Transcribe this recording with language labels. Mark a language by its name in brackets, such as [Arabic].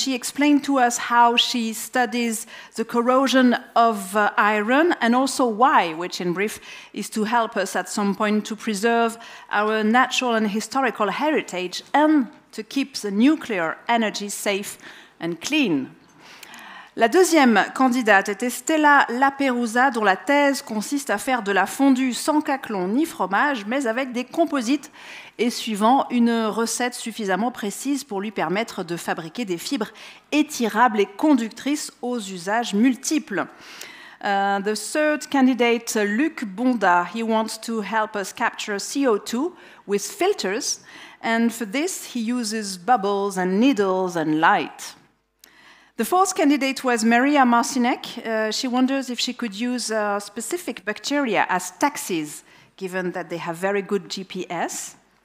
[English] She explained to us how she studies the corrosion of iron and also why, which in brief is to help us at some point to preserve our natural and historical heritage and to keep the nuclear energy safe and clean. [French] La deuxième candidate était Stella Laperouza, dont la thèse consiste à faire de la fondue sans caclon ni fromage, mais avec des composites et suivant une recette suffisamment précise pour lui permettre de fabriquer des fibres étirables et conductrices aux usages multiples. [English] The third candidate, Luc Bonda, he wants to help us capture CO2 with filters, and for this he uses bubbles and needles and light. The fourth candidate was Maria Marcinek. She wonders if she could use specific bacteria as taxis, given that they have very good GPS.